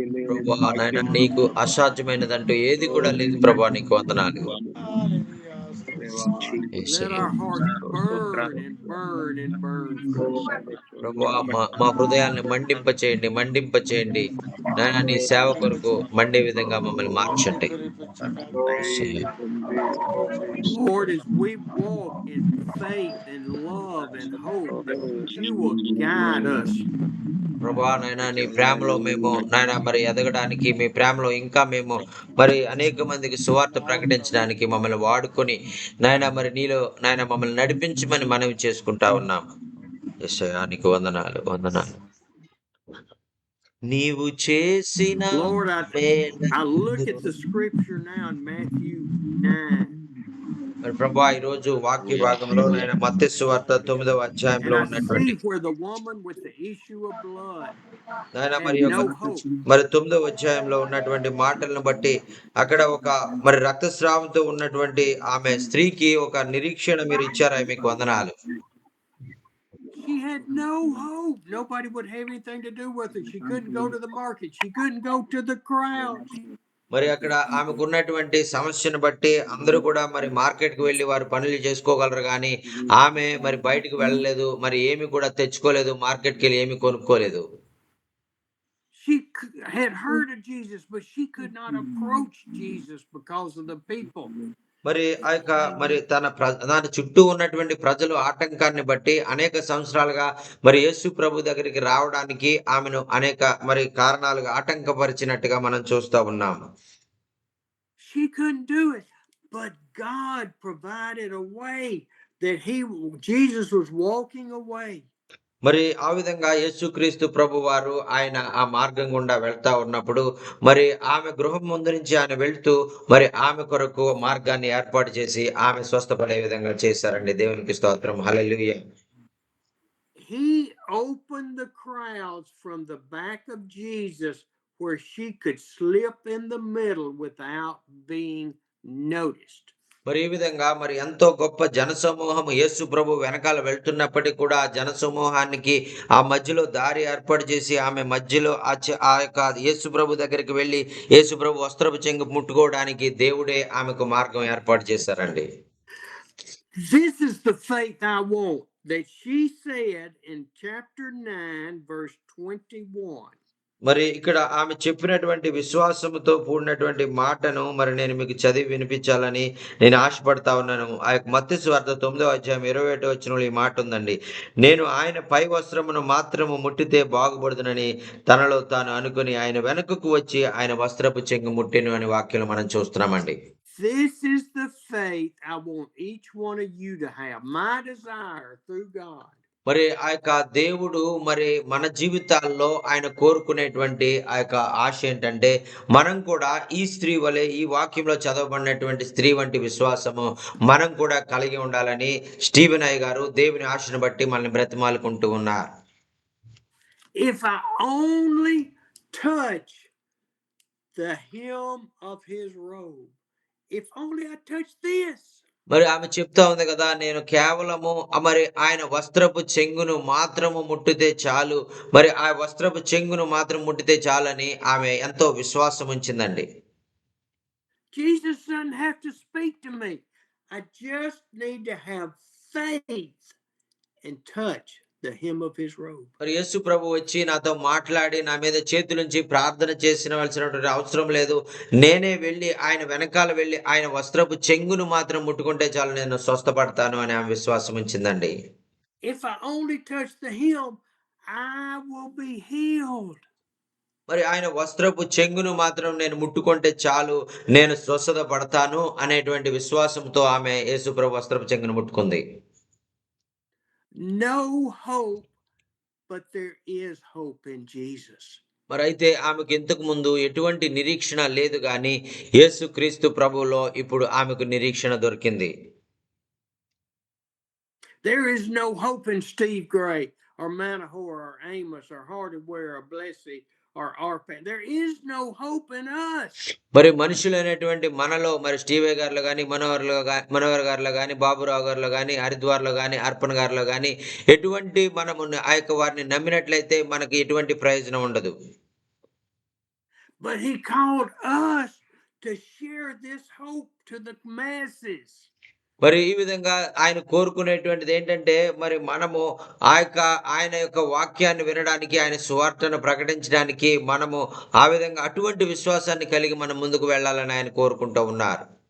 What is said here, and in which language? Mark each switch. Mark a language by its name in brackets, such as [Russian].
[Telugu] ప్రభువా నాయనా నీకు అసాధ్యమైనదంటూ ఏది కూడా లేదు ప్రభువా, నీకు వందనాలు. [English] Hallelujah. Let [Telugu] Yesayya. [English] our hearts burn and burn and burn for you. [Telugu] ప్రభువా మా హృదయాల్ని మండింప చేయండి నాయనా, నీ సేవ కొరకు మండే విధంగా మమ్మల్ని మార్చండి. యేసయ్యా. [English] Lord, as we walk in faith and love and hope, that you will guide us. [Telugu] ప్రభువా నాయనా నీ ప్రేమలో మేము నాయనా మరి ఎదగడానికి, మీ ప్రేమలో ఇంకా మేము మరి అనేక మందికి సువార్త ప్రకటించడానికి మమ్మల్ని వాడుకొని నాయనా మరి నీలో నాయనా మమ్మల్ని నడిపించమని మనవి చేసుకుంటా ఉన్నాం. యేసయ్యా నీకు వందనాలు, వందనాలు. నీవు చేసిన [English] Lord, I look at the scripture now in Matthew 9, [Telugu] మరి ప్రభువా ఈ రోజు వాక్య భాగంలో నాయన మత్తయి సువార్త 9వ [English] and [Telugu] అధ్యాయంలో [English] I [Telugu] ఉన్నటువంటి [English] see where the woman with the issue of blood [Telugu] నాయన [English] had [Telugu] మరి యొక్క [English] no hope. [Telugu] మరి 9వ అధ్యాయంలో ఉన్నటువంటి మాటలను బట్టి అక్కడ ఒక మరి రక్తస్రావంతో ఉన్నటువంటి ఆమె స్త్రీకి ఒక నిరీక్షణ మీరు ఇచ్చారా? మీకు వందనాలు. [English] She had no hope. Nobody would have anything to do with her. She couldn't go to the market. She couldn't go to the crowds. [Telugu] మరి అక్కడ ఆమెకున్నటువంటి సమస్యను బట్టి అందరూ కూడా మరి మార్కెట్‌కి వెళ్లి వారు పనులు చేసుకోగలరు గానీ, ఆమె మరి బయటికి వెళ్ళలేదు. మరి ఏమి కూడా తెచ్చుకోలేదు. మార్కెట్‌కెళ్ళి ఏమి కొనుక్కోలేదు. [English] She had heard of Jesus, but she could not approach Jesus because of the people. [Telugu] మరి ఆ యొక్క మరి దాని చుట్టూ ఉన్నటువంటి ప్రజలు ఆటంకాన్ని బట్టి అనేక సంవత్సరాలుగా మరి యేసు ప్రభు దగ్గరికి రావడానికి ఆమెను అనేక మరి కారణాలుగా ఆటంకపరిచినట్టుగా మనం చూస్తా ఉన్నాము. [English] She couldn't do it, but God provided a way that Jesus was walking away. [Telugu] మరి ఆ విధంగా యేసుక్రీస్తు ప్రభువారు ఆయన ఆ మార్గం గుండా వెళ్తా ఉన్నప్పుడు మరి ఆమె గృహం ముందు నుంచి ఆయన వెళ్తూ మరి ఆమె కొరకు మార్గాన్ని ఏర్పాటు చేసి ఆమె స్వస్థపడే విధంగా చేశారండి. దేవునికి స్తోత్రం. హల్లెలూయా. [English] He opened the crowds from the back of Jesus where she could slip in the middle without being noticed. [Telugu] మరి ఈ విధంగా మరి ఎంతో గొప్ప జనసమూహము యేసు ప్రభు వెనకాల వెళ్తున్నప్పటికీ కూడా ఆ జనసమూహానికి ఆ మధ్యలో దారి ఏర్పాటు చేసి ఆమె మధ్యలో ఆ యొక్క యేసు ప్రభు దగ్గరికి వెళ్ళి యేసు ప్రభు వస్త్రపు చెంగు ముట్టుకోవడానికి దేవుడే ఆమెకు మార్గం ఏర్పాటు చేశారండి. [English] This is the faith I want that she said in chapter 9 verse 21. [Telugu] మరి ఇక్కడ ఆమె చెప్పినటువంటి విశ్వాసముతో కూడినటువంటి మాటను మరి నేను మీకు చదివి వినిపించాలని నేను ఆశపడతా ఉన్నాను. ఆ యొక్క మత్తయి సువార్త 9వ అధ్యాయం 21వ వచనంలో ఈ మాట ఉందండి. నేను ఆయన పై వస్త్రమును మాత్రము ముట్టితే బాగుపడుదునని తనలో తాను అనుకుని ఆయన వెనుకకు వచ్చి ఆయన వస్త్రపు చెంగు ముట్టెను అనే వాక్యం మనం చూస్తున్నామండి. [English] This is the faith I want each one of you to have. My desire through God. [Telugu] మరి ఆ యొక్క దేవుడు మరి మన జీవితాల్లో ఆయన కోరుకునేటువంటి ఆ యొక్క ఆశ ఏంటంటే మనం కూడా ఈ స్త్రీ వలె ఈ వాక్యంలో చదవబడినటువంటి స్త్రీ వంటి విశ్వాసము మనం కూడా కలిగి ఉండాలని స్టీవెన్ అయ్య గారు దేవుని ఆశను బట్టి మనల్ని బ్రతిమాలుకుంటూ ఉన్నారు. [English] If I only touch the hem of his robe, if only I touch this. [Telugu] మరి ఆమె చెప్తా ఉంది కదా, నేను కేవలము మరి ఆయన వస్త్రపు చెంగును మాత్రము ముట్టితే చాలు, మరి ఆ వస్త్రపు చెంగును మాత్రం ముట్టితే చాలని ఆమె ఎంతో విశ్వాసం ఉంచిందండి. [English] Jesus doesn't have to speak to me. I just need to have faith and touch the hem of his robe. [Telugu] మరి యేసు ప్రభు వచ్చి నాతో మాట్లాడి నా మీద చేతులుంచి ప్రార్థన చేసినవలసినటువంటి అవసరం లేదు. నేనే వెళ్ళి ఆయన వెనకాల వెళ్ళి ఆయన వస్త్రపు చెంగును మాత్రం ముట్టుకుంటే చాలు, నేను స్వస్థపడతాను అని ఆమె విశ్వాసం ఉంచిందండి. [English] If I only touch the hem, I will be healed. [Telugu] మరి ఆయన వస్త్రపు చెంగును మాత్రం నేను ముట్టుకుంటే చాలు, నేను స్వస్థత పడతాను అనేటువంటి విశ్వాసంతో ఆమె యేసు ప్రభు వస్త్రపు చెంగును ముట్టుకుంది. [English] No hope, but there is hope in Jesus. [Telugu] మరి అయితే ఆమెకు ఇంతకు ముందు ఎటువంటి నిరీక్షణ లేదు గాని యేసుక్రీస్తు ప్రభువులో ఇప్పుడు ఆమెకు నిరీక్షణ దొరికింది. [English] There is no hope in Steve Gray or Manahor or Amos or Hardaware or Blessing or Arpan. There is no hope in us. [Telugu] మరి మనుషులైనటువంటి మనలో మరి స్టీవే గారిలో గాని మనోహర్ గారిలో గాని బాబురావు గారిలో గాని హరిద్వార్లో గాని అర్పణ్ గారిలో గాని ఎటువంటి మనము ఆ యొక్క వారిని నమ్మినట్లయితే మనకి ఎటువంటి ప్రయోజనం ఉండదు. [English] But he called us to share this hope to the masses. [Telugu] మరి ఈ విధంగా ఆయన కోరుకునేటువంటిది ఏంటంటే మరి మనము ఆయన యొక్క వాక్యాన్ని వినడానికి, ఆయన సువార్తను ప్రకటించడానికి మనము ఆ విధంగా అటువంటి విశ్వాసాన్ని కలిగి మనం ముందుకు వెళ్ళాలని ఆయన కోరుకుంటూ ఉన్నారు.